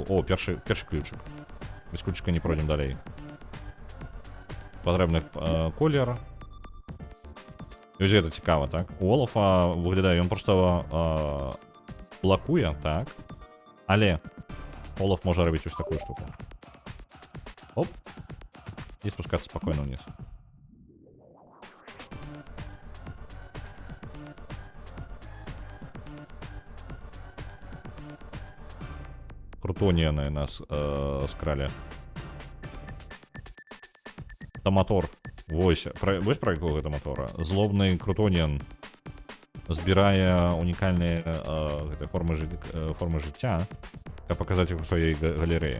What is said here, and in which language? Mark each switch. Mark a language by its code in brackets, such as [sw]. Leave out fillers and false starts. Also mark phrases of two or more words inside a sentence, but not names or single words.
[be] О, першы ключик. Без ключика не пройдем далей. Патрэбны колер. І ось гэта цікава, так? У Олафа выглядае, ён проста блакуе, так? Але Олаф можа рабіць ось такую штуку. Оп. [ru] И спускаться спокойно вниз. [be] Крутоніяны нас скралі. Таматор. Вось пра якого гэта матора. Злобны крутоніян збірае унікальныя формы жыцця, каб паказаць іх у сваёй галерэі.